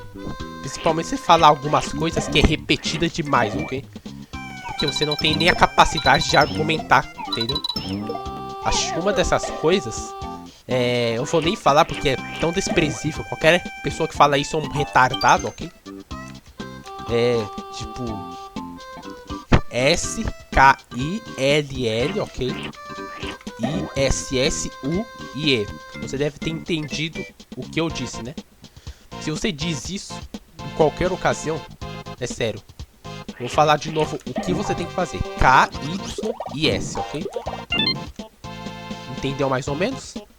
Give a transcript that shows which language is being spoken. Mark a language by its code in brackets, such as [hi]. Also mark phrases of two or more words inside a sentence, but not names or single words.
[pt] Principalmente se falar algumas coisas que é repetida demais, ok? Porque você não tem nem a capacidade de argumentar, entendeu? Acho que uma dessas coisas, eu vou nem falar porque é tão desprezível. Qualquer pessoa que fala isso é um retardado, ok? Tipo... S-K-I-L-L, ok? I-S-S-U-I-E. Você deve ter entendido o que eu disse, né? Se você diz isso em qualquer ocasião, é sério. Vou falar de novo o que você tem que fazer. K-Y-I-S, ok? Entendeu mais ou menos?